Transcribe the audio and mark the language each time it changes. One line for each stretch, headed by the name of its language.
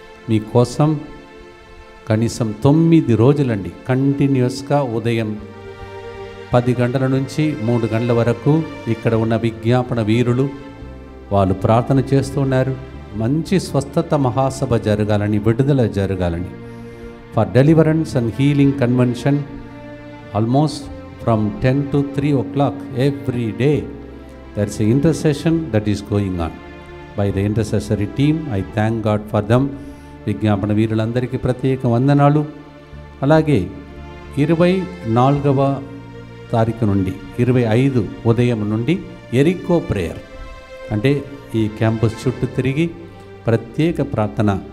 Telugu: మీకోసం కనీసం 9 రోజులండి కంటిన్యూస్గా ఉదయం 10 గంటల నుంచి 3 గంటల వరకు ఇక్కడ ఉన్న విజ్ఞాపన వీరులు వాళ్ళు ప్రార్థన చేస్తున్నారు. మంచి స్వస్థత మహాసభ జరగాలని, విడుదల జరగాలని.
English: For deliverance and healing convention almost from 10 to 3 o'clock every day. There is an intercession that is going on by the intercessory team. I thank God for them.
Telugu: విజ్ఞాపన వీరులందరికీ ప్రత్యేక వందనాలు. అలాగే 24వ తారీఖు నుండి 25 ఉదయం నుండి ఎరికో ప్రేయర్, అంటే ఈ క్యాంపస్ చుట్టూ తిరిగి ప్రత్యేక ప్రార్థన.